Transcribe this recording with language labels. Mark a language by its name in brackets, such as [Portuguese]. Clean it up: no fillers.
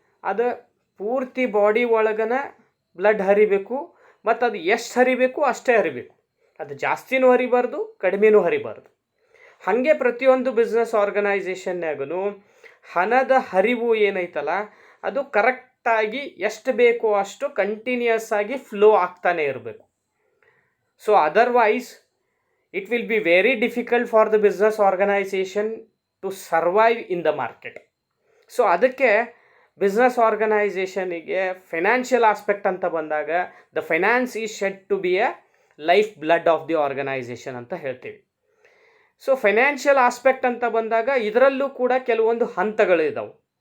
[Kannada] ಅದು ಪೂರ್ತಿ body ಒಳಗನ blood ಹರಿಬೇಕು, ಮತ್ತು ಅದು ಎಷ್ಟು ಹರಿಬೇಕು ಅಷ್ಟೇ ಹರಿಬೇಕು. ಅದು ಜಾಸ್ತಿನೂ ಹರಿಬಾರ್ದು, ಕಡಿಮೆನೂ ಹರಿಬಾರ್ದು. ಹಾಗೆ ಪ್ರತಿಯೊಂದು ಬಿಸ್ನೆಸ್ ಆರ್ಗನೈಸೇಷನ್ನಾಗೂ ಹಣದ ಹರಿವು ಏನೈತಲ್ಲ ಅದು ಕರೆಕ್ಟಾಗಿ ಎಷ್ಟು ಬೇಕೋ ಅಷ್ಟು ಕಂಟಿನ್ಯೂಯಸ್ ಆಗಿ ಫ್ಲೋ ಆಗ್ತಾನೆ ಇರಬೇಕು. [English] So otherwise it will be very difficult for the business organization to survive in the market. [Kannada] So ಅದಕ್ಕೆ ಬಿಸ್ನೆಸ್ ಆರ್ಗನೈಸೇಷನಿಗೆ ಫೈನಾನ್ಷಿಯಲ್ ಆಸ್ಪೆಕ್ಟ್ ಅಂತ ಬಂದಾಗ [English] the finance is said to be a life blood of the organisation [Kannada] ಅಂತ ಹೇಳ್ತೀವಿ. So financial aspect ಅಂತ ಬಂದಾಗ ಇದರಲ್ಲೂ ಕೂಡ ಕೆಲವೊಂದು ಹಂತಗಳು ಇದ್ದಾವೆ.